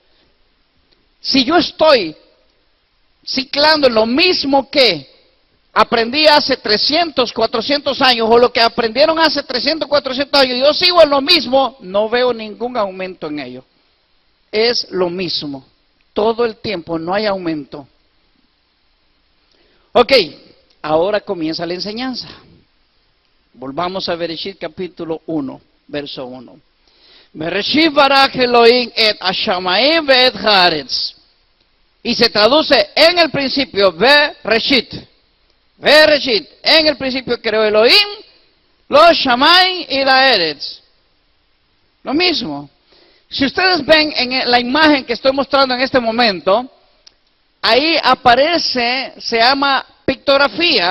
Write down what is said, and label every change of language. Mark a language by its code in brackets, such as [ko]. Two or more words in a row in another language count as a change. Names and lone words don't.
[es] Si yo estoy ciclando en lo mismo que aprendí hace 300, 400 años, o lo que aprendieron hace 300, 400 años, yo sigo en lo mismo, no veo ningún aumento en ello. Es lo mismo, todo el tiempo, no hay aumento. Ok, ahora comienza la enseñanza. Volvamos a Bereshit capítulo 1, verso 1. [he] בראשית ברא אלהים את השמים ואת הארץ. [es] Y se traduce en el principio, Bereshit. Bereshit, en el principio creó Elohim, los Shamayim y la Eretz. Lo mismo. Si ustedes ven en la imagen que estoy mostrando en este momento, ahí aparece, se llama pictografía.